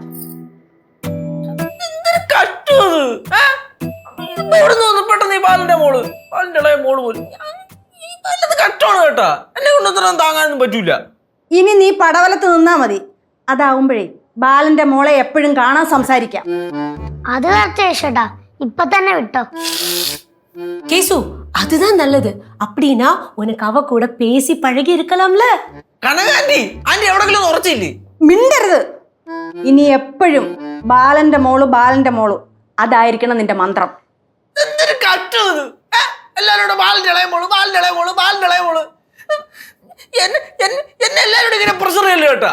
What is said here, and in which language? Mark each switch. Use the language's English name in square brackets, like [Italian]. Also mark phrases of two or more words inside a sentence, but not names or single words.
[Malayalam] പെട്ടെന്ന് ബാലന്റെ ഇളയ മോള് പോലും കഷ്ടമാണ് കേട്ടാ. എന്നെ കൊണ്ടൊന്നും താങ്ങാനൊന്നും പറ്റൂല. ഇനി നീ പടവലത്ത് നിന്നാ മതി. അതാവുമ്പോഴേ ബാലന്റെ മോളെ എപ്പോഴും കാണാൻ സംസാരിക്കാം. അത് കേട്ടാ, ഇപ്പൊ തന്നെ വിട്ടോ. [Tamil] கேசு, அதுதான் நல்லது. அப்படின்னா உனக்கு அவ கூட பேசி பழகி இருக்கலாம்ல. [Malayalam] കനകാന്റി ആന്റി എവിടെങ്കിലും ഉറച്ചില്ലേ? മിണ്ടരുത്. ഇനി എപ്പോഴും ബാലന്റെ മോള് അതായിരിക്കണം നിന്റെ മന്ത്രം. എന്തൊരു കഷ്ടത്. എല്ലാരോടും ബാലന്റെ ഇളയ മോള്. എന്നെ എല്ലാരോടും ഇങ്ങനെ പ്രഷർ ചെയ്യല്ലേ കേട്ടാ.